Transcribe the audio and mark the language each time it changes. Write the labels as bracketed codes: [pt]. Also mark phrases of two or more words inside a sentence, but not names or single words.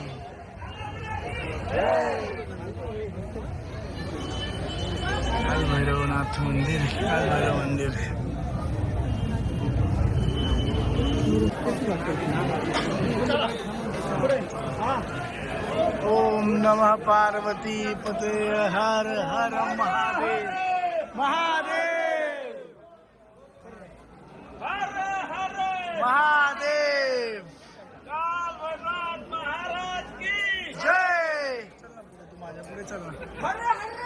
[mr] काल भैरवनाथ मंदिर. काल भैरव मंदिर. [sa] ओम नमः पार्वती पते. [mr] हर हर महादेव. महादेव महादेव. [hi] महाराज की जय. [mr] चल ना पुढे. तू माझ्या पुढे चल ना.